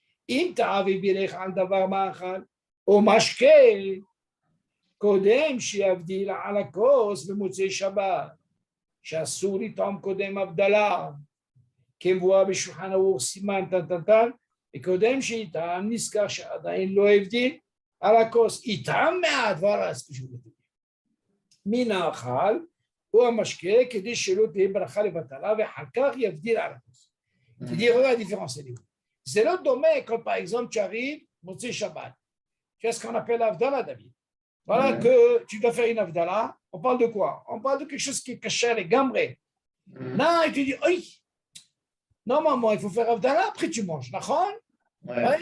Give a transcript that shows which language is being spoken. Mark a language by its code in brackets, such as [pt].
[he] Im ta'avi birech al davar ma'achal, ou mashke, kodem shiavdil ala kos b'motzei shabbat, שאסור לטעום קודם הבדלה, כמבואה בשולחן ערוך סימן טן, וקודם שיטעם נזכר שעדיין לא הבדיל על הכוס, יטעם מעט, [fr] voilà ce que je voulais dire. [he] מן האכל הוא המשקה כדי שלא תהיה ברכה לבטלה, ואחר כך יבדיל על הכוס. [fr] C'est-à-dire, regarde la différence, elle est où? C'est l'autre domaine quand par exemple tu arrives, Motzei Shabbat, tu as ce qu'on appelle l'Avdala, David. Voilà que tu dois faire une Avdala. On parle de quoi? On parle de quelque chose qui est caché, les gambrés. Non, il te dit, oui, normalement, il faut faire Avdala, après tu manges. D'accord? Ouais.